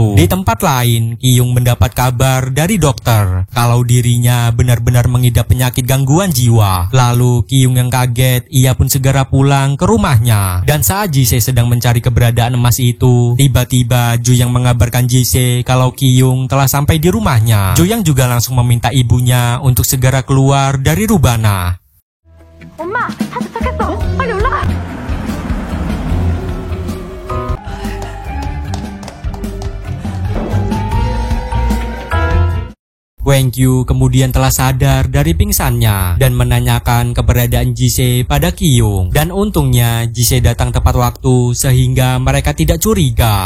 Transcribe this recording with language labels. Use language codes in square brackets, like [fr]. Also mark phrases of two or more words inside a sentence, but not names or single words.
[id] Di tempat lain, Kyung mendapat kabar dari dokter kalau dirinya benar-benar mengidap penyakit gangguan jiwa. Lalu Kyung yang kaget, ia pun segera pulang ke rumahnya. Dan saat Jise sedang mencari keberadaan emas itu, tiba-tiba Juyang mengabarkan Jise kalau Kyung telah sampai di rumahnya. Juyang juga langsung meminta ibunya untuk segera keluar dari rubana. [ko] 엄마, 다 도착했어. 빨리 올라가. [id] Wengkyu kemudian telah sadar dari pingsannya dan menanyakan keberadaan Jise pada Kyung. Dan untungnya Jise datang tepat waktu sehingga mereka tidak curiga.